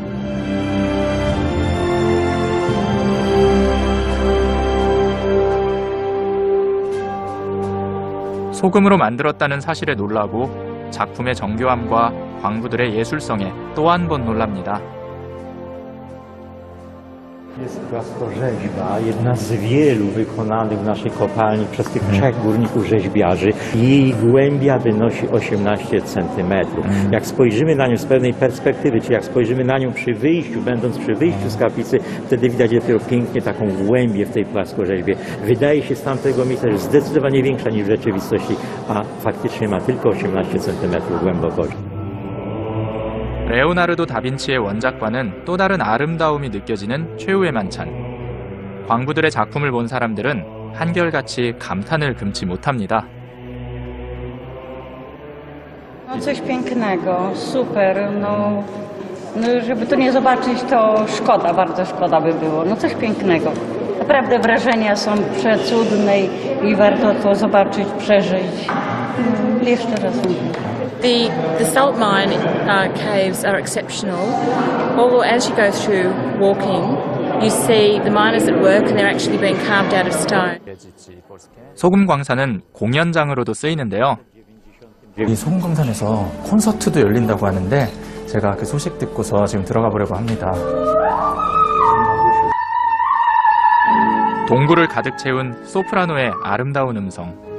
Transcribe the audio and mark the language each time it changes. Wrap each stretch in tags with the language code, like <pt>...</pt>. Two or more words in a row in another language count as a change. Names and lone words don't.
<ko>소금으로 만들었다는 사실에 놀라고 작품의 정교함과 광부들의 예술성에 또 한 번 놀랍니다.</ko> <pl>Jest płaskorzeźba, jedna z wielu wykonanych w naszej kopalni przez tych 3 górników rzeźbiarzy. Jej głębia wynosi 18 cm. Jak spojrzymy na nią z pewnej perspektywy, czy jak spojrzymy na nią przy wyjściu, będąc przy wyjściu z kaplicy, wtedy widać dopiero pięknie taką głębię w tej płaskorzeźbie. Wydaje się z tamtego miejsca, że zdecydowanie większa niż w rzeczywistości, a faktycznie ma tylko 18 cm głębokości.</pl> <ko>레오나르도 다빈치의 원작과는 또 다른 아름다움이 느껴지는 최후의 만찬. 광부들의 작품을 본 사람들은 한결같이 감탄을 금치 못합니다.</ko> <pl>Coś pięknego, super. No, żeby tu nie zobaczyć, to szkoda, bardzo szkoda by było. No coś pięknego. Naprawdę wrażenia są przecudne i warto to zobaczyć, przeżyć. Jeszcze raz mówię.</pl> <en>The salt mine caves are exceptional. Although as you go through walking, you see the miners at work and they're actually being carved out of stone.</en> <ko>소금 광산은 공연장으로도 쓰이는데요. 이 소금 광산에서 콘서트도 열린다고 하는데 제가 그 소식 듣고서 지금 들어가 보려고 합니다. 동굴을 가득 채운 소프라노의 아름다운 음성.</ko>